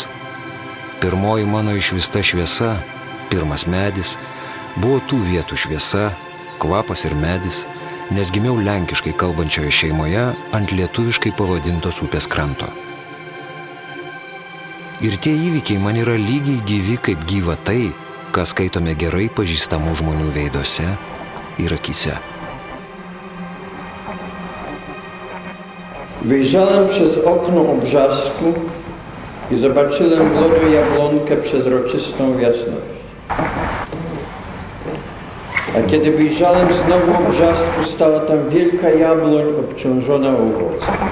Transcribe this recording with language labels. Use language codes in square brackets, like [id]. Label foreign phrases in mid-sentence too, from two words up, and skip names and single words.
[lt] Pirmoji mano išvysta šviesa, pirmas medis, buvo tų vietų šviesa, kvapas ir medis, nes gimiau lenkiškai kalbančioje šeimoje ant lietuviškai pavadintos upės kranto. Ir tie įvykiai man yra lygiai gyvi kaip gyva tai, ką skaitome gerai pažįstamų žmonių veiduose ir akyse. [pl] Wyjrzałem przez okno Obrzasku i zobaczyłem młodą jabłonkę przezroczystą jasność. A kiedy wyjrzałem znowu Obrzasku, stała tam wielka jabłoń obciążona owocem.